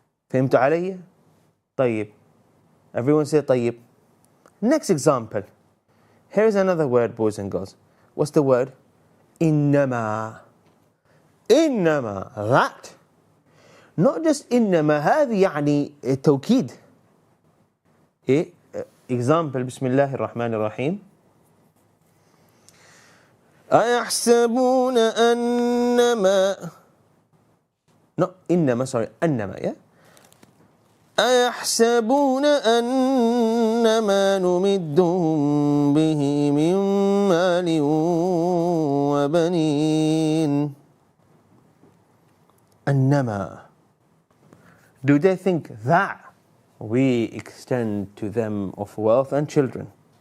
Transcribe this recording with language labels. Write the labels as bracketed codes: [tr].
[ar] فهمتوا علي؟ طيب. [en] Everyone say طيب. Next example. Here is another word, boys and girls. What's the word? إنما. إنما. That. Not just إنما. [ar] هذه يعني توكيد. Example. بسم الله الرحمن الرحيم. أيحسبون أنما [en] no [ar] إنما [en] sorry [ar] أنما [en] yeah [ar] أيحسبون أنما نمدهم به من مال وبنين أنما [en] do they think that we extend to them of wealth and children?